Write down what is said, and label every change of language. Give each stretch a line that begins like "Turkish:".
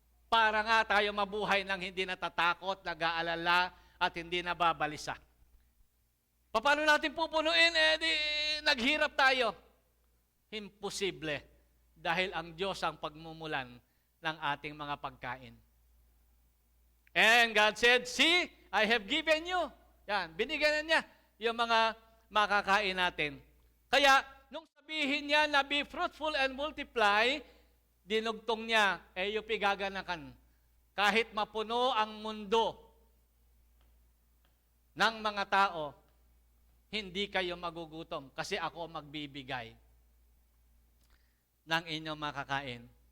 Filipino: Para nga tayo mabuhay ng hindi natatakot, nag-aalala, at hindi nababalisa. Paano natin pupunuin? Naghirap tayo. Imposible. Dahil ang Diyos ang pagmumulan ng ating mga pagkain.
English: And God said, see, I have given you.
Filipino: Yan, binigyan na niya yung mga makakain natin. Kaya, nung sabihin niya na
English: be fruitful and multiply,
Filipino: dinugtong niya, yung pigaganakan. Kahit mapuno ang mundo ng mga tao, hindi kayo magugutom kasi ako magbibigay ng inyong makakain.